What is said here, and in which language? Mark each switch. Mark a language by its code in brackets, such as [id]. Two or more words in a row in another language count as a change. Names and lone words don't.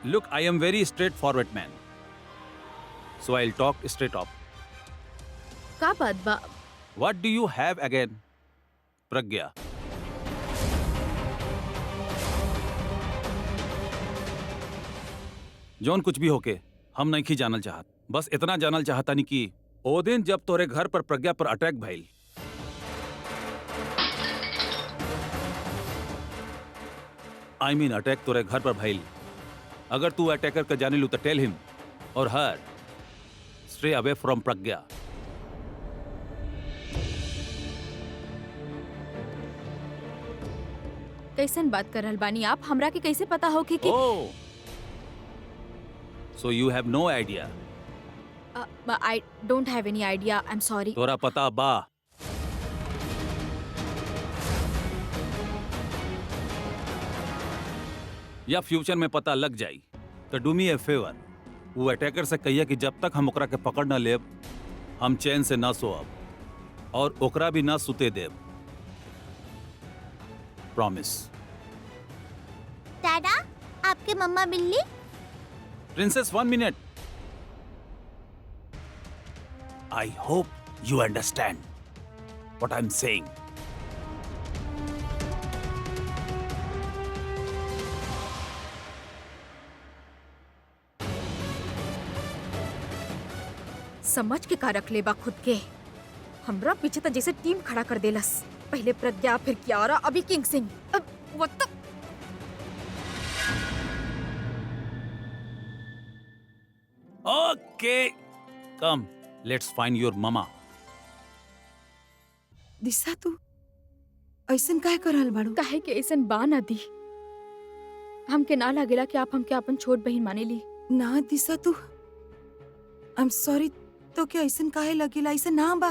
[en] Look, I am very straightforward man. So I'll talk straight up. [bho] का बात बा? [en] What do you have again, Pragya? [bho] जौन कुछ भी होके हम नहीं की जानल चाहत, बस इतना जानल चाहता नहीं कि ओ दिन जब तोरे घर पर प्रज्ञा पर अटैक भइल, [en] I mean [bho] अटैक तोरे घर पर भइल, अगर तू अटैकर का जाने लू तो [en] Tell him or her stay away from Pragya. [bho] कैसन बात कर रहल बानी आप? हमरा के कैसे पता होके कि [en] Oh, so you have no idea. I don't have any idea. I am sorry. [bho] तोरा पता बा? या फ्यूचर में पता लग जाई तो [en] do me a favor, [bho] वो अटैकर से कहिए कि जब तक हम ओकरा के पकड़ न लेब हम चैन से ना सोअब और ओकरा भी ना सुते देब. प्रॉमिस. दादा, आपके मम्मा बिल्ली? [en] Princess 1 minute. I hope you understand what I am saying. [bho] समझ के का रख ले बा खुद के. हमरा पीछे तो जैसे टीम खड़ा कर देलस. पहले प्रज्ञा, फिर कियारा, अभी किंग सिंह. अब [en] what the... Okay, come, let's find your mama. [bho] दिशा तू ऐसन काहे करल बाड़ू? काहे के ऐसन बा ना दी. हमके ना लागेला कि आप हमके अपन छोट बहन माने ली. ना दिशा तू, [en] I am sorry. [bho] तो क्या ऐसन काहे लगेला? ऐसा ना बा.